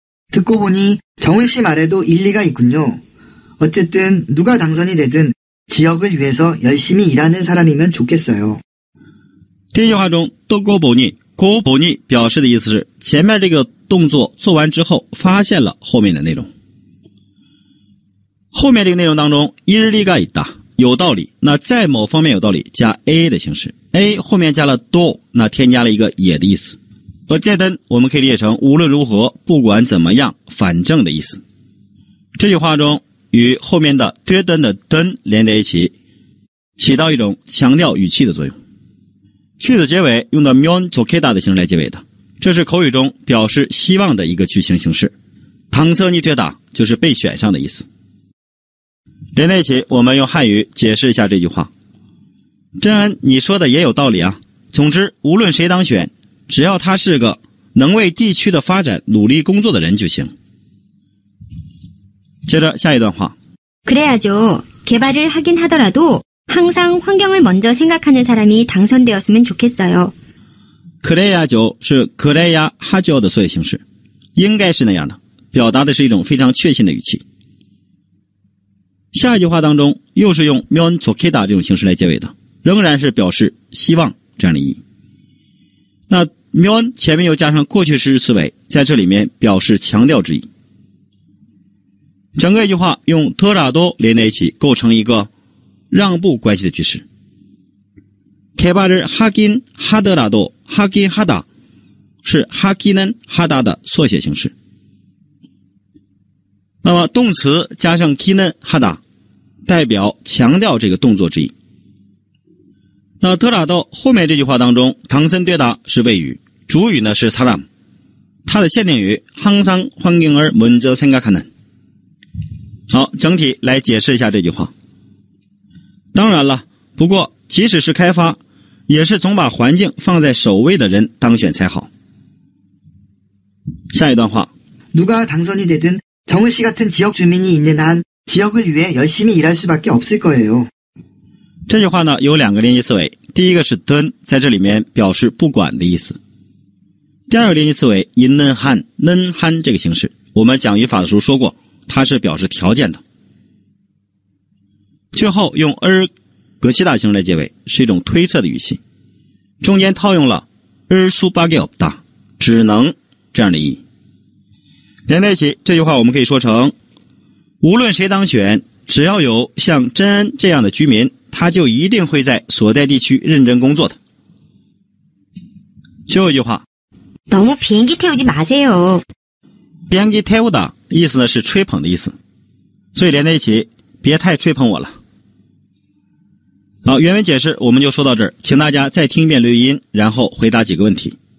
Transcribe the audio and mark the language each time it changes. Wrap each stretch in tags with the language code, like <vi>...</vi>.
<ko>듣고 보니 정은 씨 말에도 일리가 있군요. 어쨌든 누가 당선이 되든 지역을 위해서 열심히 일하는 사람이면 좋겠어요.</ko> <zh>第一句话中</zh> <ko>듣고 보니</ko> <zh>고본이表示的意思是前面这个动作做完之后发现了后面的内容。后面这个内容当中</zh> <ko>일리가 있다</ko> <zh>有道理，那在某方面有道理加 a 的形式， a 后面加了 do， 那添加了一个也的意思。 어쨌든我们可以理解成无论如何不管怎么样反正的意思。这句话中与后面的되든的든连在一起，起到一种强调语气的作用。句子结尾用的면 좋겠다的形式来结尾的，这是口语中表示希望的一个句型形式。 당선이 되다就是被选上的意思。连在一起，我们用汉语解释一下这句话。真恩，你说的也有道理啊。总之，无论谁当选，只要他是个能为地区的发展努力工作的人就行。接着下一段话。</zh> <ko>그래야죠. 개발을 하긴 하더라도 항상 환경을 먼저 생각하는 사람이 당선되었으면 좋겠어요.</ko> <zh>그래야죠是그래야 하죠的缩写形式，应该是那样的，表达的是一种非常确信的语气。下一句话当中又是用면 좋겠다这种形式来结尾的，仍然是表示希望这样的意义。那면前面又加上过去时词尾，在这里面表示强调之意。整个一句话用더라도连在一起，构成一个让步关系的句式。</zh> <ko>개발을 하긴 하더라도</ko> <zh>하긴 하다是하기는 하다的缩写形式。那么动词加上기는 하다代表强调这个动作之意。那더라도后面这句话当中당선되다是谓语，主语呢是사람，它的限定语</zh> <ko>항상 환경을 먼저 생각하는。</ko> <zh>好，整体来解释一下这句话。当然了，不过即使是开发，也是总把环境放在首位的人当选才好。下一段话。</zh> <ko>누가 당선이 되든 정은 씨 같은 지역 주민이 있는 한 지역을 위해 열심히 일할 수밖에 없을 거예요.</ko> <zh>这句话呢有两个连接词尾，第一个是든，在这里面表示不管的意思。第二个连接词尾있는 한，는 한这个形式，我们讲语法的时候说过，它是表示条件的。最后用格西达形式来结尾，是一种推测的语气，中间套用了수밖에 없다，只能这样的意义。连在一起，这句话我们可以说成：无论谁当选，只要有像真恩这样的居民，他就一定会在所在地区认真工作的。最后一句话，</zh> <ko>너무 비행기 태우지 마세요.</ko> <zh>비행기 태우다意思呢是吹捧的意思，所以连在一起，别太吹捧我了。好，原文解释我们就说到这儿，请大家再听一遍录音，然后回答几个问题。</zh>